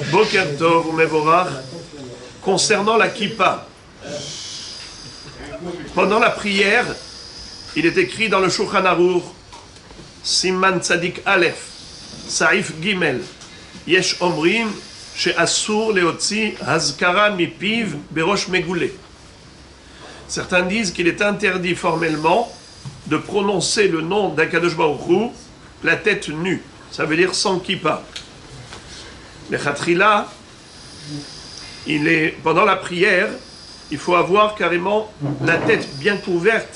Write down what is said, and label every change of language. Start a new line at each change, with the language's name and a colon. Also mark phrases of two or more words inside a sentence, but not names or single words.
Hebrew: בוקר טוב מבורך,
French: concernant la kippa. Pendant la prière, il est écrit dans le
Hebrew: Shulchan Aruch, סימן צדי"ק אל"ף, סעיף גימ"ל, יש אומרים, שאסור להוציא אזכרה מפיו בראש מגולה.
French: Certains disent qu'il est interdit formellement de prononcer le nom d'
Hebrew: הקדוש ברוך הוא,
French: la tête nue. Ça veut dire sans kippa. Mais Khatrila, pendant la prière, il faut avoir carrément la tête bien couverte.